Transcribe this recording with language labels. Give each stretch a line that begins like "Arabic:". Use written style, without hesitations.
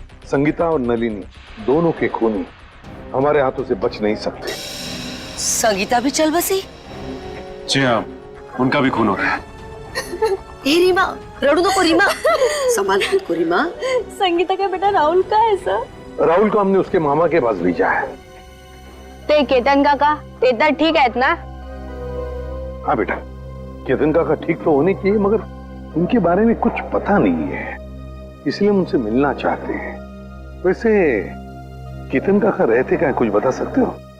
Hindi: संगीता और नलिनी दोनों के खूनी हमारे हाथों से बच नहीं सकते। संगीता भी चल बसी? जी हाँ, उनका भी खून हो रहा है। रीमा, रड़ू तो रीमा। संभाल खुद को रीमा। संगीता का बेटा राहुल का है सर। राहुल को हमने उसके मामा के पास भेजा है।
Marathi: ते केतन काका, ते तर ठीक आहेत ना?
Hindi: हाँ बेटा, केतन काका ठीक तो होने चाहिए, मगर उनके बारे में कुछ पता नहीं है, इसलिए हम उनसे मिलना चाहते हैं। वैसे केतन काका रहते क्या, कुछ बता सकते हो?